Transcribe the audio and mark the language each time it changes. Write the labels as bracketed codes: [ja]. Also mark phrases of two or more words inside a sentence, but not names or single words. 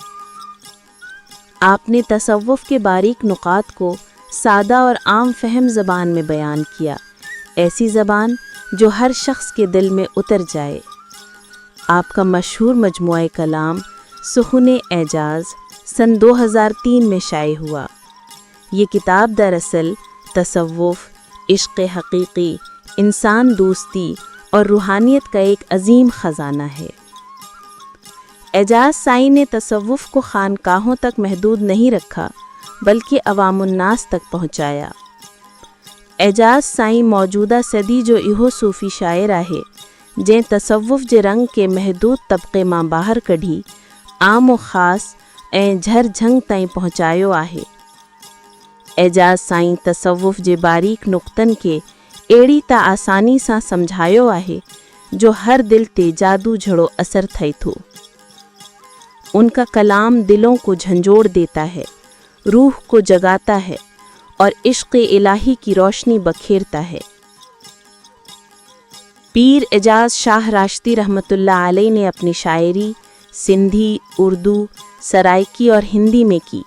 [ur] آپ نے تصوف کے باریک نکات کو سادہ اور عام فہم زبان میں بیان کیا، ایسی زبان جو ہر شخص کے دل میں اتر جائے. آپ کا مشہور مجموعہ کلام سخن اعجاز سن 2003 میں شائع ہوا. یہ کتاب دراصل تصوف، عشق حقیقی, انسان دوستی اور روحانیت کا ایک عظیم خزانہ ہے. اعجاز سائیں نے تصوف کو خانقاہوں تک محدود نہیں رکھا بلکہ عوام الناس تک پہنچایا. [sd] एजाज़ साईं मौजूदा सदी जो इहो सूफ़ी शायर आहे जैं तसव्वुफ़ जे रंग के महदूद तबके मां बाहर कढी आम व ख़ास ऐं झर झंग ताईं पहुँचायो आहे। एजाज़ साईं तसव्वुफ़ जे बारीक नुक़्तनि खे अहिड़ी त आसानी सां सम्झायो आहे जो हर दिल ते जादू जहिड़ो असर थिए थो। [ur] ان کا کلام دلوں کو جھنجھوڑ دیتا ہے، روح کو جگاتا ہے اور عشق الٰہی کی روشنی بکھیرتا ہے. پیر اعجاز شاہ راشدی رحمۃ اللہ علیہ نے اپنی شاعری سندھی، اردو، سرائیکی اور ہندی میں کی.